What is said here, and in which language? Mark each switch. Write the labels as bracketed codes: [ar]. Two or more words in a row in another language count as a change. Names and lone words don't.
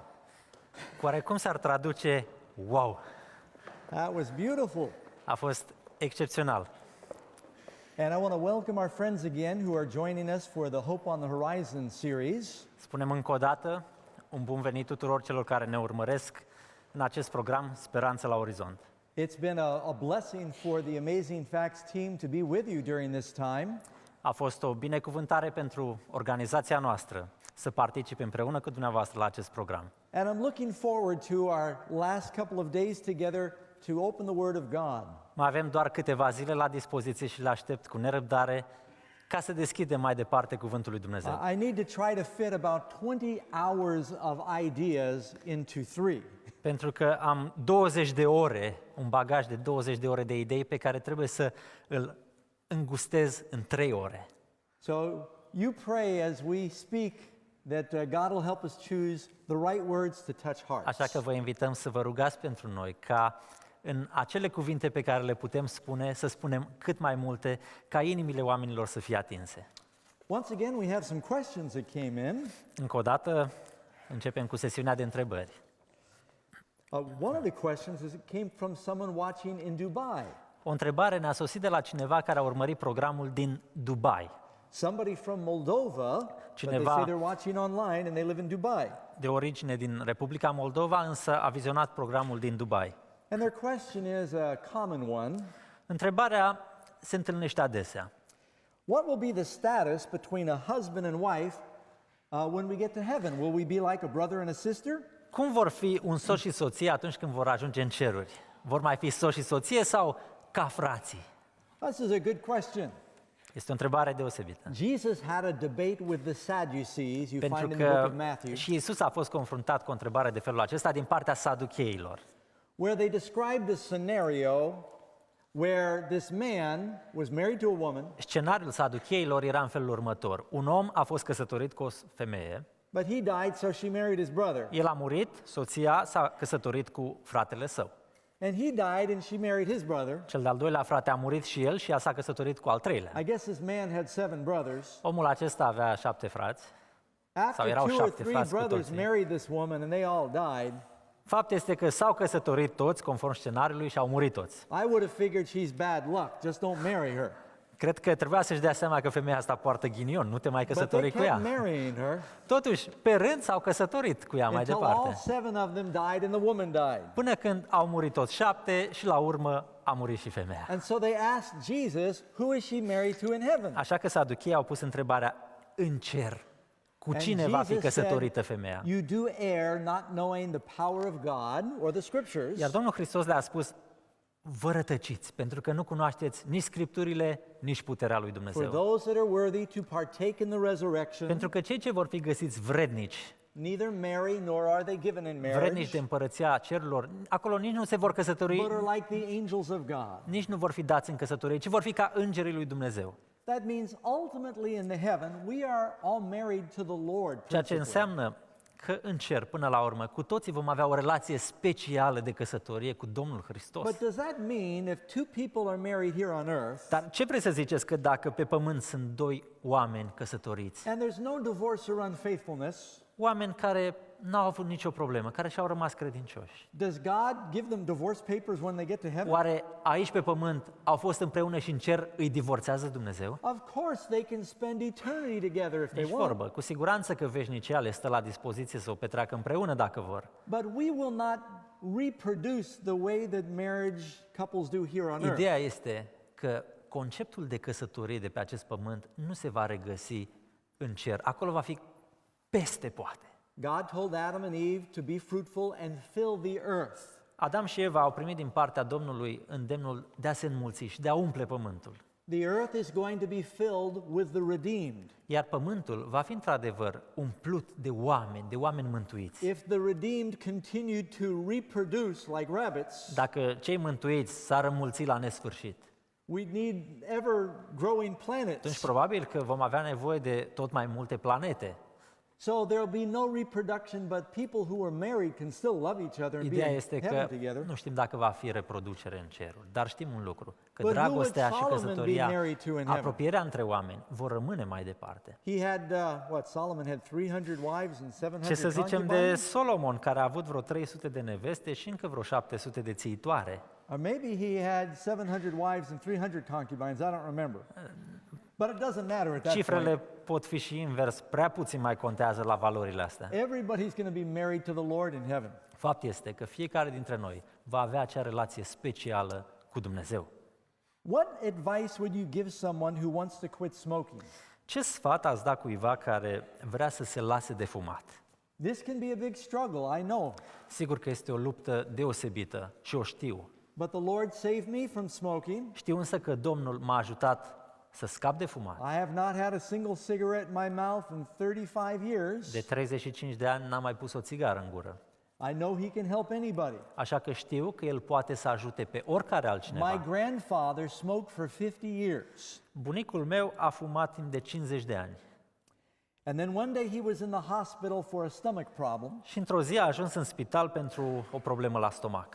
[ro] Oare cum s-ar traduce wow? [en] That was beautiful. [ro] A fost excepțional. [en] And I want to welcome our friends again who are joining us for the Hope on the Horizon series. [ro] Spunem încă o dată un bun venit tuturor celor care ne urmăresc în acest program Speranță la Orizont. [en] It's been a blessing for the Amazing Facts team to be with you during this time. [ro] A fost o binecuvântare pentru organizația noastră să participe împreună cu dumneavoastră la acest program. [en] And I'm looking forward to our last couple of days together to open the Word of God. [ro] Mai avem doar câteva zile la dispoziție și le aștept cu nerăbdare ca să deschidem mai departe cuvântul lui Dumnezeu. [en] I need to try to fit about 20 hours of ideas into 3. [ro] Pentru că am 20 de ore, un bagaj de 20 de ore de idei pe care trebuie să îl îngustez în 3 ore. [en] So you pray as we speak that God will help us choose the right words to touch hearts. [ro] Așa că vă invităm să vă rugați pentru noi ca în acele cuvinte pe care le putem spune, să spunem cât mai multe, ca inimile oamenilor să fie atinse. [en] Once again, we have some questions that came in. [ro] Încă o dată, începem cu sesiunea de întrebări. [en] One of the questions came from someone watching in Dubai. [ro] O întrebare ne-a sosit de la cineva care a urmărit programul din Dubai. [en] Somebody from Moldova, but they [ro] Cineva- [en] say they're watching online and they live in Dubai. [ro] De origine din Republica Moldova, însă a vizionat programul din Dubai. [en] And their question is a common one. [ro] Întrebarea se întâlnește adesea. [en] What will be the status between a husband and wife when we get to heaven? Will we be like a brother and a sister? [ro] Cum vor fi un soț și soție atunci când vor ajunge în ceruri? Vor mai fi soț și soție sau ca frații? [en] This is a good question. [ro] Este o întrebare deosebită. [en] Jesus had a debate with the Sadducees, you [ro] Pentru [en] find in the book [ro] că [en] of Matthew, [ro] și Isus a fost confruntat cu o întrebare de felul acesta din partea saducheilor, [en] where they described a scenario where this man was married to a woman, [ro] Scenariul saducheilor era în felul următor. Un om a fost căsătorit cu o femeie, [en] but he died, so she married his brother. [ro] el a murit, soția s-a căsătorit cu fratele său. [en] And he died and she married his brother. [ro] Cel de-al doilea frate a murit și el și ea s-a căsătorit cu al treilea. [en] I guess this man had 7 brothers. [ro] Omul acesta avea 7 frați. [en] After [ro] erau [en] 2 or [ro] 7 [en] 3 [ro] frați cu [en] brothers [ro] toții. [en] married this woman and they all died, [ro] Fapt este că s-au căsătorit toți, conform scenariului, și au murit toți. [en] I would have figured she's bad luck, just don't marry her. [ro] Cred că trebuia să-și dea seama că femeia asta poartă ghinion, nu te mai [en] But they [ro] căsători cu ea. [en] kept marrying her [ro] Totuși, pe rând s-au căsătorit cu ea mai [en] until all [ro] departe. [en] 7 of them died and the woman died. [ro] Până când au murit toți 7 și la urmă a murit și femeia. [en] And so they asked Jesus, who is she married to in heaven? [ro] Așa că saducheii au pus întrebarea în cer. Cu [en] And [ro] cine va fi [en] Jesus [ro] căsătorită [en] said, [ro] femeia? [en] you do err not knowing the power of God or the scriptures. [ro] Iar Domnul Hristos le-a spus, vă rătăciți, pentru că nu cunoașteți nici Scripturile, nici puterea lui [en] For [ro] Dumnezeu. [en] those that are worthy to partake in the resurrection, [ro] Pentru că cei ce vor fi găsiți vrednici, [en] neither marry nor are they given in [ro] vrednici [en] marriage, [ro] de împărăția cerurilor, acolo nici nu se vor căsători, [en] but are like the angels of God. [ro] nici nu vor fi dați în căsătorie, ci vor fi ca îngerii lui Dumnezeu. [en] That means ultimately in the heaven, we are all married to the Lord. [ro] Ceea ce [en] principally. [ro] înseamnă că în cer, până la urmă, cu toții vom avea o relație specială de căsătorie cu Domnul Hristos. [en] But does that mean if 2 people are married here on earth, [ro] Dar ce vreți să ziceți că dacă pe pământ sunt 2 oameni căsătoriți [en] and there's no divorce or unfaithfulness, [ro] oameni care n-au avut nicio problemă, care și-au rămas credincioși. [en] Does God give them divorce papers when they get to heaven? [ro] Oare aici pe pământ au fost împreună și în cer îi divorțează Dumnezeu? [en] Of course they can spend eternity together if they [ro] Nici [en] want. [ro] vorbă. Cu siguranță că veșnicia le stă la dispoziție să o petreacă împreună dacă vor. [en] But we will not reproduce the way that marriage couples do here on earth. [ro] Ideea este că conceptul de căsătorie de pe acest pământ nu se va regăsi în cer. Acolo va fi peste poate. [en] God told Adam and Eve to be fruitful and fill the earth. [ro] Adam și Eva au primit din partea Domnului îndemnul de a se înmulți și de a umple pământul. [en] The earth is going to be filled with the redeemed. [ro] Iar pământul va fi într-adevăr umplut de oameni mântuiți. [en] If the redeemed continue to reproduce like rabbits, [ro] Dacă cei mântuiți s-ar înmulți la nesfârșit, [en] we need ever growing [ro] atunci [en] planets. [ro] probabil că vom avea nevoie de tot mai multe planete. [en] So there will be no reproduction, but people who are married can still love each other and be [ro] Ideea [en] in [ro] este [en] heaven [ro] că [en] together. [ro] nu știm dacă va fi reproducere în ceruri, dar știm un lucru, că [en] But who would [ro] dragostea și [en] Solomon be [ro] căsătoria, [en] married to in heaven? [ro] apropierea între oameni vor rămâne mai departe. [en] He had, Solomon had 300 wives and 700 [ro] Ce să zicem de [en] concubines? [ro] Solomon, care a avut vreo 300 de neveste și încă vreo 700 de țiitoare? [en] Or maybe he had 700 wives and 300 concubines, I don't remember. But it doesn't matter at that [ro] Cifrele [en] point. [ro] pot fi și invers, prea puțin mai contează la valorile astea. [en] Everybody's going to be married to the Lord in heaven. [ro] Fapt este că fiecare dintre noi va avea acea relație specială cu Dumnezeu. [en] What advice would you give someone who wants to quit smoking? [ro] Ce sfat ați da cuiva care vrea să se lase de fumat? [en] This can be a big struggle, I know. [ro] Sigur că este o luptă deosebită și o știu. [en] But the Lord saved me from smoking. [ro] Știu însă că Domnul m-a ajutat să scap de fumat. [en] I have not had a single cigarette in my mouth in 35 years. [ro] De 35 de ani n-am mai pus o țigară în gură. [en] I know he can help anybody. [ro] Așa că știu că El poate să ajute pe oricare [en] My [ro] altcineva. [en] grandfather smoked for 50 years. [ro] Bunicul meu a fumat timp de 50 de ani. [en] And then one day he was in the hospital for a stomach problem. [ro] Și într-o zi a ajuns în spital pentru o problemă la stomac.